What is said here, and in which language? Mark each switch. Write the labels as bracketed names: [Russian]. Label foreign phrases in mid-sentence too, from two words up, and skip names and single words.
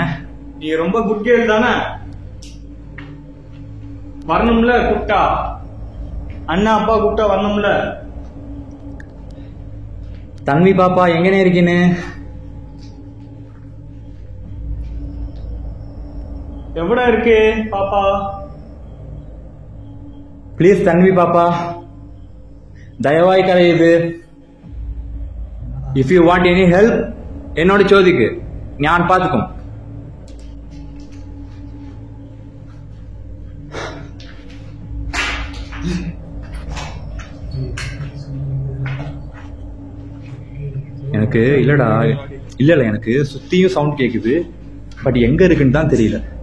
[Tamil] நீ ரொம்ப [English] good girl [Tamil] தானே, வரணும்ல கூப்பிட்டா. அண்ணா அப்பா கூப்பிட்டா வரணும்ல. தன்வி பாப்பா எங்கனே இருக்கீன்னு? எவ்வளோ இருக்கு பாப்பா? ப்ளீஸ் தன்வி பாப்பா, [Malayalam] ദയവായി കരയരുത്. [English] If you want any help [Malayalam] എന്നോട് ചോദിക്ക്, ഞാൻ പാത്തുക്കും. [Tamil] எனக்கு இல்லடா, இல்ல எனக்கு சுத்தியும் சவுண்ட் கேக்குது, பட் எங்க இருக்குன்னு தான் தெரியல.